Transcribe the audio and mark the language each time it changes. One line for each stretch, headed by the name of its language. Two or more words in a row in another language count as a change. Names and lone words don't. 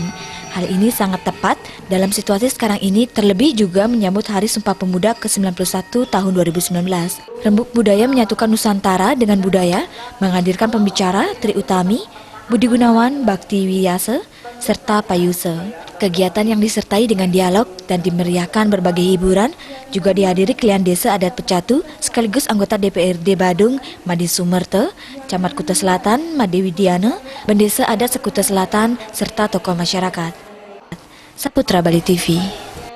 Indonesian: Hal ini sangat tepat dalam situasi sekarang ini, terlebih juga menyambut Hari Sumpah Pemuda ke-91 tahun 2019. Rembuk budaya menyatukan Nusantara dengan budaya, menghadirkan pembicara Tri Utami, Budi Gunawan, Bakti Wiyase, serta Payuse. Kegiatan yang disertai dengan dialog dan dimeriahkan berbagai hiburan juga dihadiri klien Desa Adat Pecatu sekaligus anggota DPRD Badung, Made Sumerte, Camat Kuta Selatan, Made Widiana, Bendesa Adat Sekuta Selatan, serta tokoh masyarakat. Saputra Bali TV.